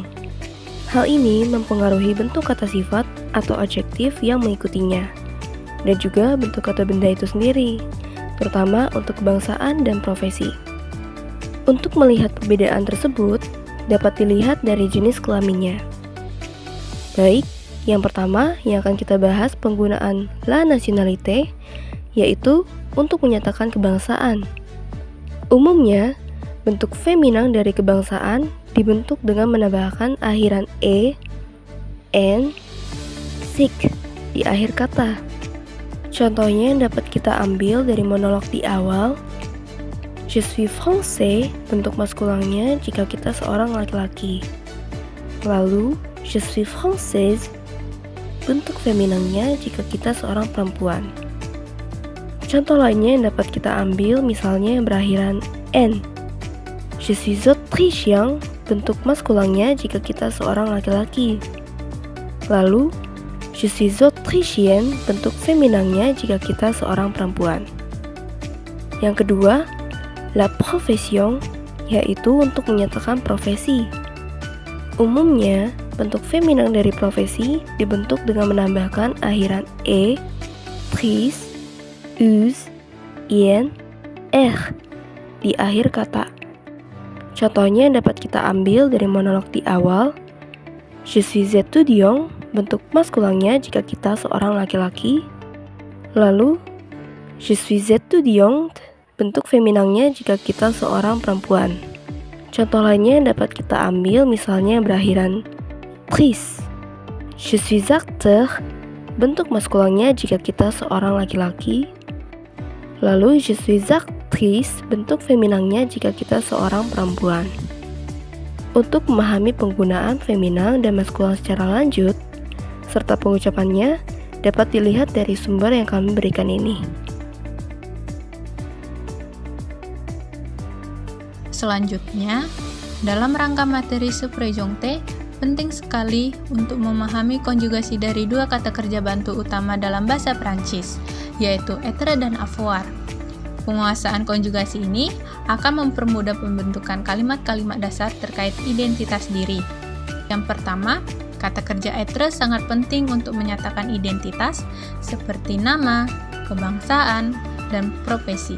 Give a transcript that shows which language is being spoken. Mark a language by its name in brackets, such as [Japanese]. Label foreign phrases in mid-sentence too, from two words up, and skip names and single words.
[Indonesian] Hal ini mempengaruhi bentuk kata sifat atau adjektif yang mengikutinya, dan juga bentuk kata benda itu sendiri, terutama untuk kebangsaan dan profesi. Untuk melihat perbedaan tersebut, dapat dilihat dari jenis kelaminnya. Baik, yang pertama yang akan kita bahas penggunaan [French] la nationalité, [Indonesian] yaitu untuk menyatakan kebangsaan. Umumnya, bentuk feminang dari kebangsaan dibentuk dengan menambahkan akhiran e, n, sik di akhir kata. Contohnya yang dapat kita ambil dari monolog di awal. [French] Je suis français, [Indonesian] bentuk maskulangnya jika kita seorang laki-laki. Lalu, [French] je suis française, [Indonesian] bentuk feminangnya jika kita seorang perempuan. Contoh lainnya yang dapat kita ambil misalnya yang berakhiran n. [French] Je suis autrichien, [Indonesian] bentuk maskulangnya jika kita seorang laki-laki. Lalu, [French] je suis autrichienne, [Indonesian] bentuk feminangnya jika kita seorang perempuan. Yang kedua, [French] la profession, [Indonesian] yaitu untuk menyatakan profesi. Umumnya, bentuk feminang dari profesi dibentuk dengan menambahkan akhiran e, tris, us, ien, di akhir kata. Contohnya yang dapat kita ambil dari monolog di awal. [French] Je suis étudiant, [Indonesian] bentuk maskulangnya jika kita seorang laki-laki. Lalu, [French] je suis étudiante, [Indonesian] bentuk feminangnya jika kita seorang perempuan. Contoh lainnya yang dapat kita ambil misalnya berakhiran tris. [French] Je suis acteur, [Indonesian] bentuk maskulangnya jika kita seorang laki-laki. Lalu, [French] je suis actrice, [Indonesian] bentuk feminangnya jika kita seorang perempuan. Untuk memahami penggunaan feminang dan maskulang secara lanjut, serta pengucapannya, dapat dilihat dari sumber yang kami berikan ini. Selanjutnya, dalam rangka materi [French] se présenter, [Indonesian] penting sekali untuk memahami konjugasi dari dua kata kerja bantu utama dalam bahasa Prancis, yaitu être dan avoir. Penguasaan konjugasi ini akan mempermudah pembentukan kalimat-kalimat dasar terkait identitas diri. Yang pertama, kata kerja être sangat penting untuk menyatakan identitas seperti nama, kebangsaan, dan profesi.